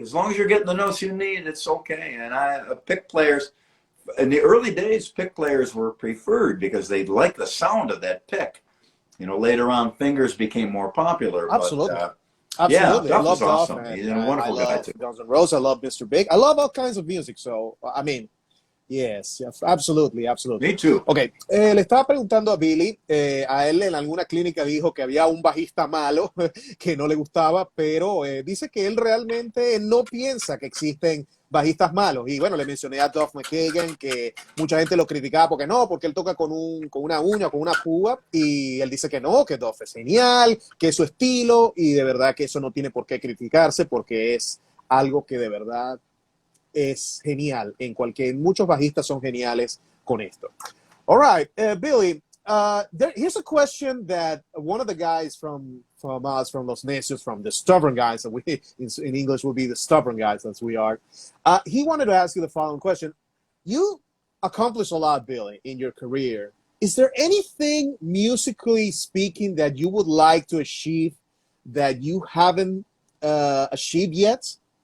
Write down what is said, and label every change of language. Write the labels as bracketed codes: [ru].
[en] As long as you're getting the notes you need, it's okay. And pick players, in the early days, pick players were preferred because they liked the sound of that pick. You know, later on, fingers became more popular. Absolutely. But, absolutely. Yeah, I love awesome. Duff. He's a wonderful guy too. Guns N' Roses. I love Mr. Big. I love all kinds of music. So, I mean, yes, absolutely. Me too. [es] Ok, le estaba preguntando a Billy, a él en alguna clínica dijo que había un bajista malo que no le gustaba, pero dice que él realmente no piensa que existen bajistas malos. Y bueno, le mencioné a Duff McKagan, que mucha gente lo criticaba porque él toca con una uña, con una púa, y él dice que no, que Duff es genial, que es su estilo, y de verdad que eso no tiene por qué criticarse, porque es algo que de verdad es genial. Muchos bajistas son geniales con esto. [en] All right, Billy, here's a question that one of the guys from us, from Los Necios, from the stubborn guys, that we in English would be the stubborn guys as we are, he wanted to ask you the following question. You accomplished a lot, Billy, in your career. Is there anything musically speaking that you would like to achieve that you haven't achieved yet?